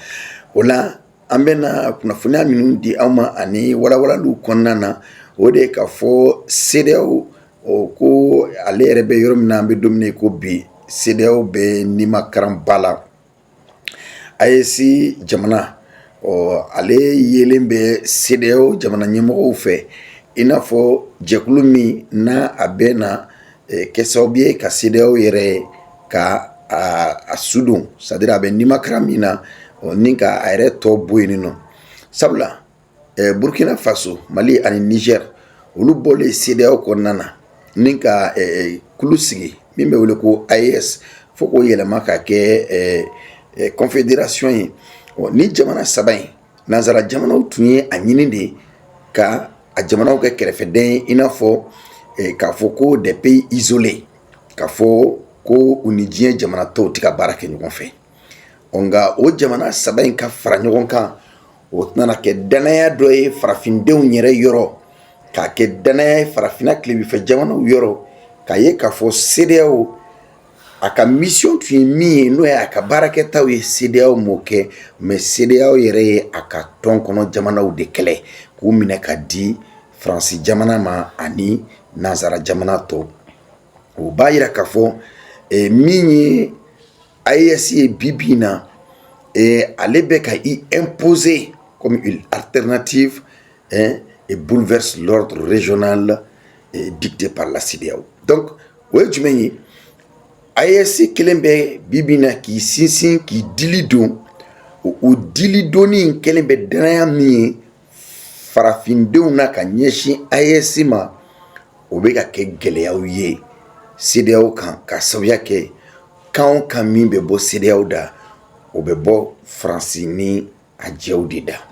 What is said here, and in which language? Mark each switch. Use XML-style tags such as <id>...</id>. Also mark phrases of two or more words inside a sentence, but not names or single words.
<bm>O la an bɛna kunnafoniya minnu di aw ma ani walawalaliw kɔnɔna na o de ye k'a fɔ CEDEAO ko ale yɛrɛ bɛ yɔrɔ min na an bɛ don min na ko bi CEDEAO bɛ nimakaranba la. AES jamana ale yelen bɛ CEDEAO jamana ɲɛmɔgɔw fɛ i n'a fɔ jɛkulu min n'a a bɛ na kɛ sababu ye ka CEDEAO yɛrɛ ka a sudon</bm> <fr>c'est-à-dire</fr> <bm>a bɛ nimakaran min na ni ka a yɛrɛ tɔ bɔ yen nɔ sabula Burkina Faso, Mali ani Niger olu bɔlen CEDEAO kɔnɔna na ni ka kulu sigi min bɛ wele ko AES fo k'o yɛlɛma ka kɛ confédération ye ni jamana saba in nanzara jamanaw tun ye a ɲini de ka a jamanaw kɛ kɛrɛfɛden i n'a fɔ k'a fɔ ko</bm> <fr>des pays isolés</fr> <bm>k'a fɔ ko u ni diɲɛ jamana tɔw tɛ ka baara kɛ ɲɔgɔn fɛ nka o jamana saba in ka fara ɲɔgɔn kan o nana kɛ danaya dɔ ye farafindenw yɛrɛ yɔrɔ k'a kɛ danaya ye farafinna tilebinfɛ jamanaw yɔrɔ k'a ye k'a fɔ CEDEAO a ka mission tun ye min ye n'o ye a ka baarakɛtaw ye CEDEAO m'o kɛ mais CEDEAO yɛrɛ ye a ka tɔn kɔnɔ jamanaw de kɛlɛ k'u minɛ ka di Faransi jamana ma ani nanzara jamana tɔw o b'a yira k'a fɔ min ye AES ye bi bi in na ale bɛ ka i</bm> <fr>imposer comme une alternative et bouleverse l'ordre régional dicté par la CEDEAO</fr> <bm>donc o ye jumɛn ye AES kelen bɛ bibi na k'i sinsin k'i dili don o dili donni kelen bɛ danaya min ye farafindenw na ka ɲɛsin AES ma o bɛ ka kɛ gɛlɛyaw ye CEDEAO kan ka sababuya kɛ kan o kan min bɛ bɔ CEDEAO da o bɛ bɔ Faransi ni a jɛw de da</bm>